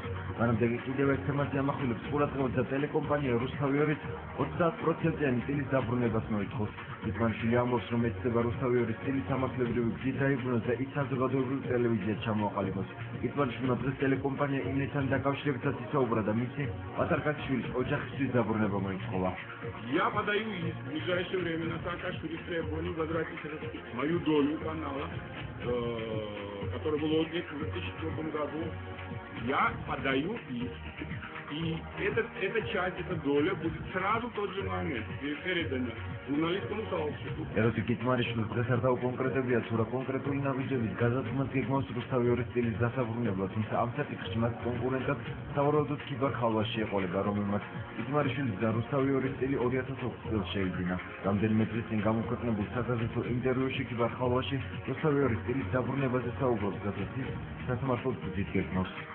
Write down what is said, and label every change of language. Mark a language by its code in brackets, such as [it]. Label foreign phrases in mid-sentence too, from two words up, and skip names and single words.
[ka] მანამდე კიდევ ერთ თემაზე ამახვილებს ყურადღებას და ტელეკომპანია რუსთავი 2-ით 30%-იანი წილის დაბრუნებას მოითხოვს. კიტმარიშვილი ამბობს, რომ ეცდება რუსთავი 2-ის წილი სამართლებრივი გზით დაიბრუნოს და ის საზოგადოებრივ ტელევიზიად ჩამოაყალიბოს. კიტმარიშვილმა დღეს ტელეკომპანია ინესთან დაკავშირებითაც ისაუბრა და მისი პატარკაციშვილის ოჯახისთვის დაბრუნება моитхова. [ru] Я подаю иск в ближайшее время на Саакашвили с требованием возвратить мою долю канала, который был отнят в 2004 году. Я подаю иск. И эта часть, эта доля будет сразу в тот же момент передана журналистскому сообществу. [ka] ეროსი კიტმარიშვილის დღესარდაო კონკრეტებია, თუ რა კონკრეტული ნაბიჯებით გაზაფხულს გეგმავს რუსთავი 2-ის წილის დასაბრუნებლად, თუმცა ამ საკითხში მას კონკურენტად სავარაუდოდ ქიბარ ხალვაში ეყოლება, რომელმაც კიტმარიშვილის და რუსთავი 2-ის წილი 2020 წელს შეიძინა. რამდენიმე დღის წინ გამოქვეყნებულ საგაზეთო ინტერვიუში ქიბარ ხალვაში რუსთავი 2-ის წილის დაბრუნებაზე საუბრობს, რასაც ის სასამართლოდ გზით გეგმავს.